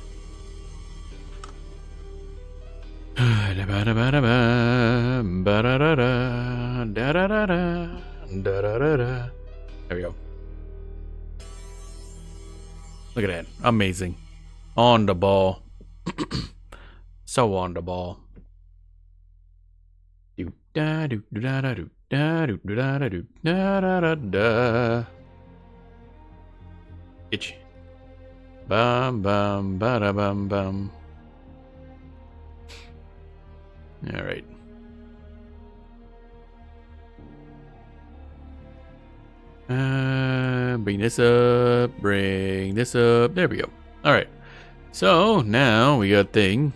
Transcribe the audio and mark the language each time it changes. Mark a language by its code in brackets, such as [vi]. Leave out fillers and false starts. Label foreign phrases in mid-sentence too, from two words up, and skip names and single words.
[en] There we go. Look at that. Amazing. On the ball. So on the ball. Do da do da da do da do da da do da da da da. Itch. Bum bum ba da bum bum. All right. Bring this up. Bring this up. There we go. All right. So now we got thing.